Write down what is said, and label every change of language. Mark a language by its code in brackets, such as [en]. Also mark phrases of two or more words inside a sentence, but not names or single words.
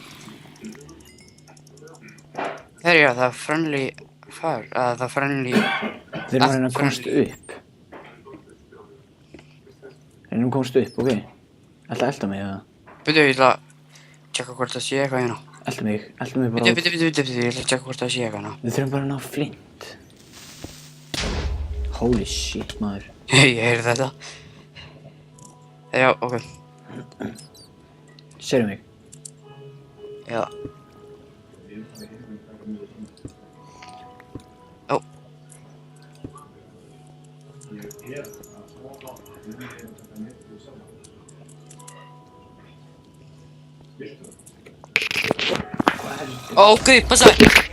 [is] Herru, já, það er [en] friendly fire. [is] Það er friendly. Við erum að reyna að komast upp. Reynum að komast upp, ok? Ætla að elda mig, eða? Byrju, ég ætla að tjekka hvort það sé eitthvað hérna. Elda mig bara. Byrju, ég ætla að tjekka hvort það sé eitthvað hérna. Við þurfum bara að ná flint. [en] Holy shit, [is] maður. Ég heyri þetta. Já, ok. Sérðu mig? Já. Ó. Ok, passaði.